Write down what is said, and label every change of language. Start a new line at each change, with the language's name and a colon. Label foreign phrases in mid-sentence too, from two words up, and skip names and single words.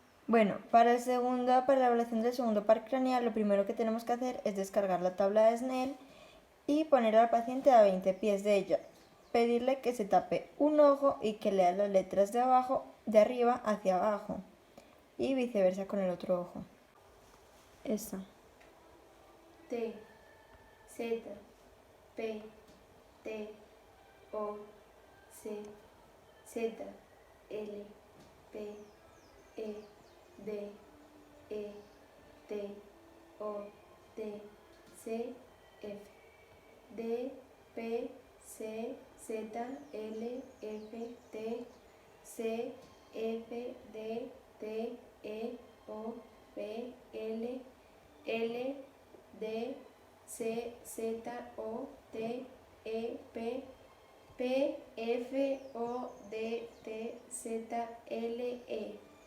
Spanish: Bueno, para la evaluación del segundo par craneal, lo primero que tenemos que hacer es descargar la tabla de Snell y poner al paciente a 20 pies de ella. Pedirle que se tape un ojo y que lea las letras de arriba hacia abajo y viceversa con el otro ojo. Esta. T, Z, P, T, O, C, Z, L, P, E, D, E, T, O, T, C, F, D, P, C, Z, L, F, T, C, F, D, T, E, O, P, L, L, D, C, Z, O, T, E, P, P, F, O, D, T, Z, L, E.